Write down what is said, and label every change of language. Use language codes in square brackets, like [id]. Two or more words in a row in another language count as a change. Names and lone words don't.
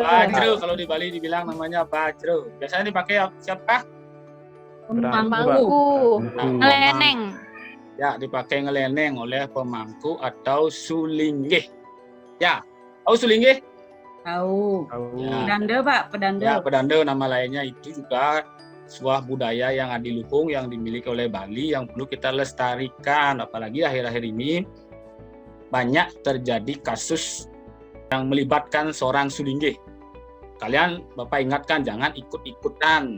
[id] Bajro. Kalau di Bali dibilang namanya bajro. Biasanya dipakai siapa? Pemangku. Ngeleneng. Ya, dipakai ngeleneng oleh pemangku atau sulinggih. Ya, tahu sulinggih? Tahu. Tahu. Ya. Pedanda, Pak. Pedanda. Ya, pedanda nama lainnya itu juga sebuah budaya yang adiluhung yang dimiliki oleh Bali yang perlu kita lestarikan. Apalagi akhir-akhir ini banyak terjadi kasus yang melibatkan seorang sulinggih. Kalian Bapak ingatkan jangan ikut-ikutan.